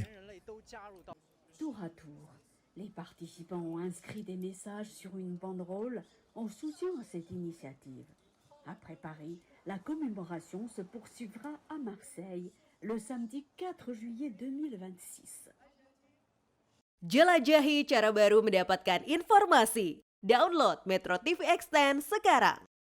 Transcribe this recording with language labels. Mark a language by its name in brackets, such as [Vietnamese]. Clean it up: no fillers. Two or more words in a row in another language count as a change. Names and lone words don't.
[French] Tour à tour, les participants ont inscrit des messages sur une banderole en soutien à cette initiative. Après Paris, la commémoration se poursuivra à Marseille le samedi 4 juillet 2026. [Indonesian] Jelajahi cara baru mendapatkan informasi. Download Metro TV Extend sekarang.